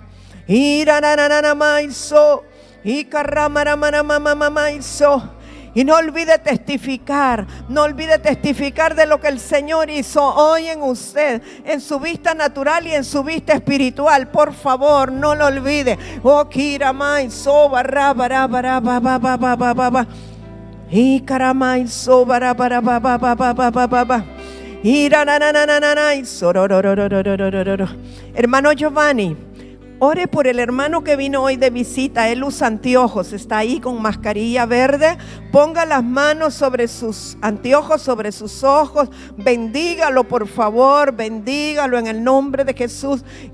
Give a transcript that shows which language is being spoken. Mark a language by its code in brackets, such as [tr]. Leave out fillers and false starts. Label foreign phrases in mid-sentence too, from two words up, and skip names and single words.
[es] Y no olvide testificar, no olvide testificar de lo que el Señor hizo hoy en usted, en su vista natural y en su vista espiritual. Por favor, no lo olvide. Oh, kiramai so barra bara bara ba ba ba ba ba ba ba. Y karamai so bara bara ba ba ba ba ba ba ba ba. Hermano Giovanni, ore por el hermano que vino hoy de visita. Él usa anteojos, está ahí con mascarilla verde. Ponga las manos sobre sus anteojos, sobre sus ojos. Bendígalo, por favor, bendígalo en el nombre de Jesús.